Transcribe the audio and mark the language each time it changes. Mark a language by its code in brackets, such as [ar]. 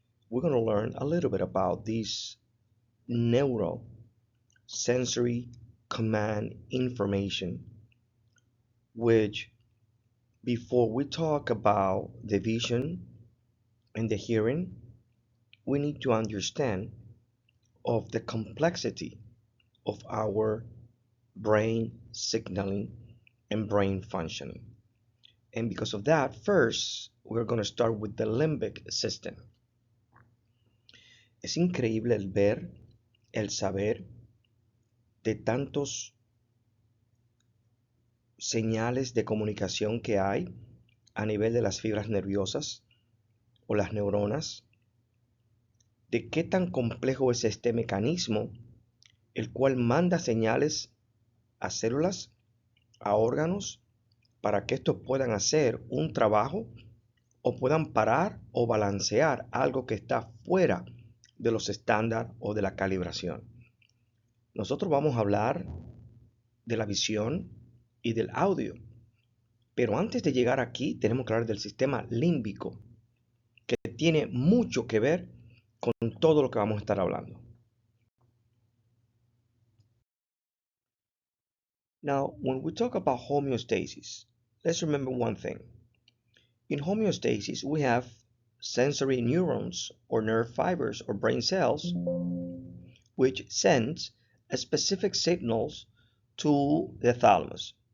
[en] We're going to learn a little bit about this neurosensory command information, which before we talk about the vision and the hearing, we need to understand of the complexity of our brain signaling and brain functioning. And because of that, first, we're going to start with the limbic system. [es] Es increíble el ver, el saber de tantos señales de comunicación que hay a nivel de las fibras nerviosas o las neuronas, de qué tan complejo es este mecanismo, el cual manda señales a células, a órganos, para que estos puedan hacer un trabajo o puedan parar o balancear algo que está fuera de los estándares o de la calibración. Nosotros vamos a hablar de la visión y del audio, pero antes de llegar aquí tenemos que hablar del sistema límbico, que tiene mucho que ver con todo lo que vamos a estar hablando. [en] Now, when we talk about homeostasis, let's remember one thing. In homeostasis, we have sensory neurons or nerve fibers or brain cells, which sends specific signals to the thalamus.